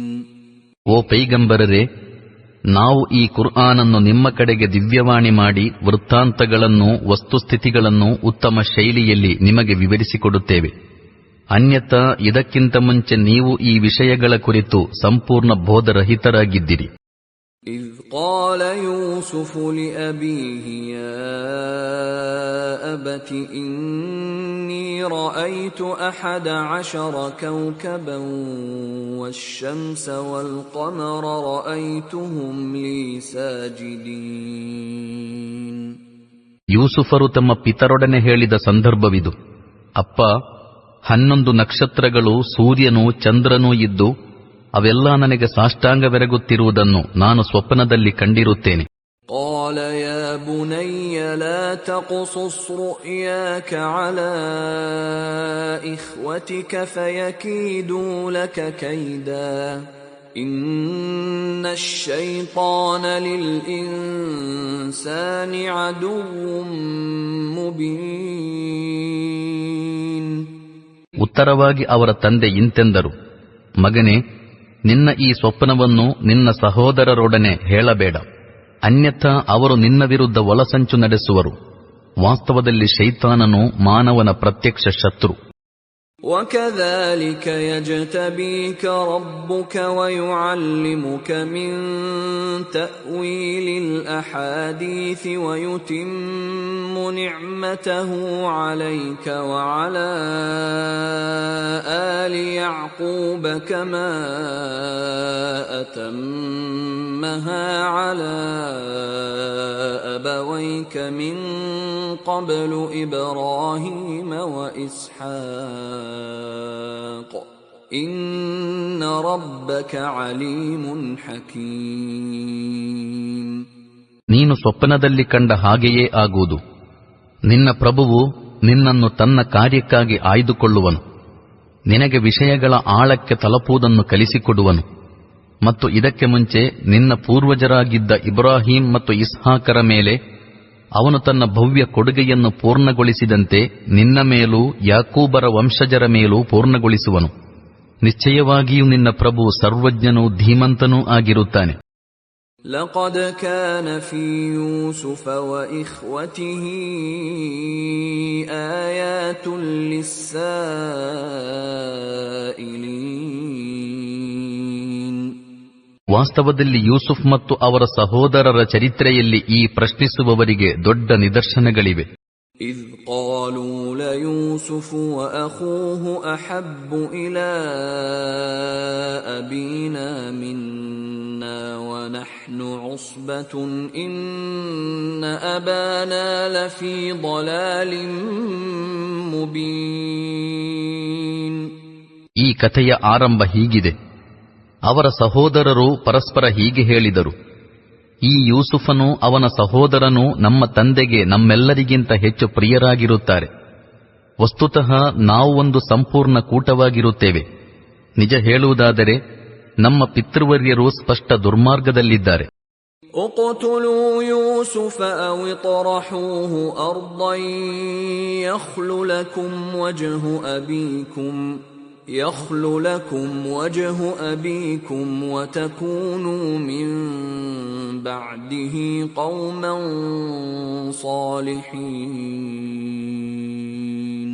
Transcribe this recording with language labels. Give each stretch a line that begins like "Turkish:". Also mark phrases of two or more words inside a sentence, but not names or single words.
Kannada: ಓ ಪೈಗಂಬರರೇ, ನಾವು ಈ ಕುರ್ಆನನ್ನು ನಿಮ್ಮ ಕಡೆಗೆ ದಿವ್ಯವಾಣಿ ಮಾಡಿ ವೃತ್ತಾಂತಗಳನ್ನು, ವಸ್ತುಸ್ಥಿತಿಗಳನ್ನು ಉತ್ತಮ ಶೈಲಿಯಲ್ಲಿ ನಿಮಗೆ ವಿವರಿಸಿಕೊಡುತ್ತೇವೆ. ಅನ್ಯಥಾ ಇದಕ್ಕಿಂತ ಮುಂಚೆ ನೀವು ಈ ವಿಷಯಗಳ ಕುರಿತು ಸಂಪೂರ್ಣ ಬೋಧರಹಿತರಾಗಿದ್ದಿರಿ.
Arabic: إذ قال يوسف لأبيه يا أبت إني رأيت 11 كوكبا والشمس والقمر رأيتهم لي ساجدين.
Kannada: ಯೂಸುಫರು ತಮ್ಮ ಪಿತರೊಡನೆ ಹೇಳಿದ ಸಂದರ್ಭವಿದು. ಅಪ್ಪ, 11 ನಕ್ಷತ್ರಗಳು, ಸೂರ್ಯನೂ ಚಂದ್ರನೂ ಇದ್ದು ಅವೆಲ್ಲ ನನಗೆ ಸಾಷ್ಟಾಂಗವೆರಗುತ್ತಿರುವುದನ್ನು ನಾನು ಸ್ವಪ್ನದಲ್ಲಿ ಕಂಡಿರುತ್ತೇನೆ.
Arabic: قال يا بني لا تقصص رؤياك على إخوتك فيكيدوا لك كيدا إن الشيطان للإنسان عدو مبين.
Kannada: ಉತ್ತರವಾಗಿ ಅವರ ತಂದೆ ಇಂತೆಂದರು, ಮಗನೇ, ನಿನ್ನ ಈ ಸ್ವಪ್ನವನ್ನು ನಿನ್ನ ಸಹೋದರರೊಡನೆ ಹೇಳಬೇಡ, ಅನ್ಯಥಾ ಅವರು ನಿನ್ನ ವಿರುದ್ಧ ಒಳಸಂಚು ನಡೆಸುವರು. ವಾಸ್ತವದಲ್ಲಿ ಶೈತಾನನು ಮಾನವನ ಪ್ರತ್ಯಕ್ಷ ಶತ್ರು.
Arabic: وَكَذَلِكَ يَجْتَبِيكَ رَبُّكَ وَيُعَلِّمُكَ مِن تَأْوِيلِ الْأَحَادِيثِ وَيُتِمُّ نِعْمَتَهُ عَلَيْكَ وَعَلَى آلِ يَعْقُوبَ كَمَا أَتَمَّهَا عَلَى أَبَوَيْكَ مِن قَبْلُ إِبْرَاهِيمَ وَإِسْحَاقَ إِنَّ رَبَّكَ عَلِيمٌ حَكِيمٌ.
Kannada: ನೀನು ಸ್ವಪ್ನದಲ್ಲಿ ಕಂಡ ಹಾಗೆಯೇ ಆಗುವುದು. ನಿನ್ನ ಪ್ರಭುವು ನಿನ್ನನ್ನು ತನ್ನ ಕಾರ್ಯಕ್ಕಾಗಿ ಆಯ್ದುಕೊಳ್ಳುವನು, ನಿನಗೆ ವಿಷಯಗಳ ಆಳಕ್ಕೆ ತಲುಪುವುದನ್ನು ಕಲಿಸಿಕೊಡುವನು. ಮತ್ತು ಇದಕ್ಕೆ ಮುಂಚೆ ನಿನ್ನ ಪೂರ್ವಜರಾಗಿದ್ದ ಇಬ್ರಾಹಿಂ ಮತ್ತು ಇಸ್ಹಾಕರ ಮೇಲೆ ಅವನು ತನ್ನ ಭವ್ಯ ಕೊಡುಗೆಯನ್ನು ಪೂರ್ಣಗೊಳಿಸಿದಂತೆ ನಿನ್ನ ಮೇಲೂ ಯಾಕೂಬರ ವಂಶಜರ ಮೇಲೂ ಪೂರ್ಣಗೊಳಿಸುವನು. ನಿಶ್ಚಯವಾಗಿಯೂ ನಿನ್ನ ಪ್ರಭು ಸರ್ವಜ್ಞನೂ ಧೀಮಂತನೂ ಆಗಿರುತ್ತಾನೆ.
Arabic: لقد كان في يوسف وإخوته آيات للسائلين.
Kannada: ವಾಸ್ತವದಲ್ಲಿ ಯೂಸುಫ್ ಮತ್ತು ಅವರ ಸಹೋದರರ ಚರಿತ್ರೆಯಲ್ಲಿ ಈ ಪ್ರಶ್ನಿಸುವವರಿಗೆ ದೊಡ್ಡ ನಿದರ್ಶನಗಳಿವೆ.
Arabic: إذ قالوا ليوسف وأخوه أحب إلى أبينا منا ونحن عصبة إن أبانا لفي ضلال مبين.
Kannada: ಈ ಕಥೆಯ ಆರಂಭ ಹೀಗಿದೆ. ಅವರ ಸಹೋದರರು ಪರಸ್ಪರ ಹೀಗೆ ಹೇಳಿದರು, ಈ ಯೂಸುಫನು ಅವನ ಸಹೋದರನು ನಮ್ಮ ತಂದೆಗೆ ನಮ್ಮೆಲ್ಲರಿಗಿಂತ ಹೆಚ್ಚು ಪ್ರಿಯರಾಗಿರುತ್ತಾರೆ. ವಸ್ತುತಃ ನಾವು ಒಂದು ಸಂಪೂರ್ಣ ಕೂಟವಾಗಿರುತ್ತೇವೆ. ನಿಜ ಹೇಳುವುದಾದರೆ ನಮ್ಮ ಪಿತೃವರ್ಯರು ಸ್ಪಷ್ಟ ದುರ್ಮಾರ್ಗದಲ್ಲಿದ್ದಾರೆ.
Arabic: اقتلوا يوسف أو اطرحوه أرضا يخل لكم وجه أبيكم يخل لكم وجه أبيكم وتكونوا من بعده قوما صالحين.